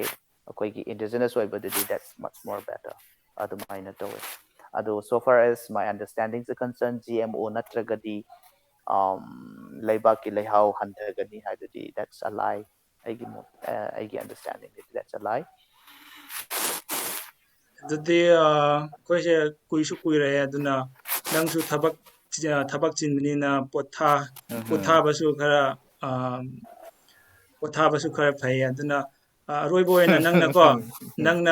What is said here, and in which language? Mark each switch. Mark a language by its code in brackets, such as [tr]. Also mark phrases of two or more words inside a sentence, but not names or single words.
[en] Akoigi indigenous way, but that's much more better. Adumaina to it. Ado so far as my understandings are concerned, GMO [mni] natragadi leibaki leihau hantagani haidadi, [en] that's a lie. Aigi understanding that's a lie. [mni] ꯑꯗꯨꯗꯤ ꯑꯩꯈꯣꯏꯁꯦ ꯀꯨꯏꯁꯨ ꯀꯨꯏꯔꯦ ꯑꯗꯨꯅ ꯅꯪꯁꯨ ꯊꯕꯛ ꯆꯤꯟꯕꯅꯤꯅ Mm-hmm. ꯄꯣꯊꯥꯕꯁꯨ ꯈꯔ ꯄꯣꯊꯥꯕꯁꯨ ꯈꯔ ꯐꯩ ꯑꯗꯨꯅ ꯑꯔꯣꯏꯕ ꯑꯣꯏꯅ ꯅꯪꯅꯀꯣ ꯅꯪꯅ